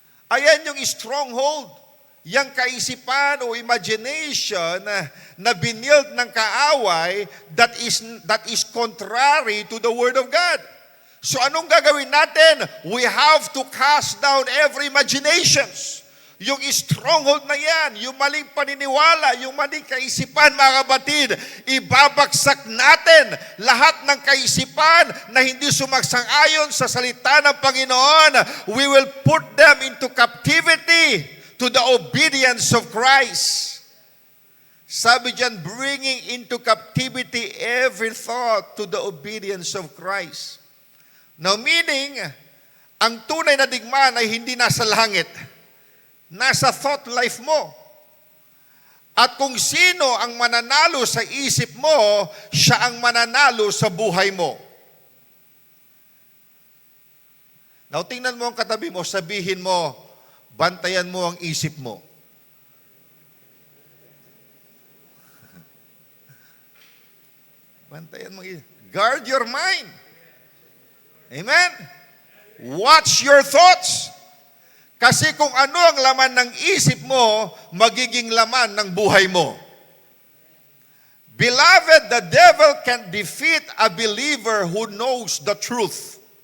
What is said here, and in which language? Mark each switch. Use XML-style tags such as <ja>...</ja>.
<tl>Ayan yung stronghold, yung kaisipan o imagination na binild ng kaaway</tl> <en>that is contrary to the Word of God.</en> <tl>So anong gagawin natin?</tl> <en>We have to cast down every imaginations.</en> <tl>Yung stronghold na yan, yung maling paniniwala, yung maling kaisipan, mga kapatid, ibabagsak natin lahat ng kaisipan na hindi sumagsang-ayon sa salita ng Panginoon.</tl> <en>We will put them into captivity to the obedience of Christ.</en> <tl>Sabi diyan,</tl> <en>bringing into captivity every thought to the obedience of Christ. Now meaning,</en> <tl>ang tunay na digmaan ay hindi nasa langit. Nasa thought life mo. At kung sino ang mananalo sa isip mo, siya ang mananalo sa buhay mo. Now tingnan mo ang katabi mo, sabihin mo, bantayan mo ang isip mo. Bantayan mo.</tl> <en>Guard your mind. Amen? Watch your thoughts.</en> <tl>Kasi kung ano ang laman ng isip mo, magiging laman ng buhay mo.</tl> <en>Beloved, the devil can defeat a believer who knows the truth.</en>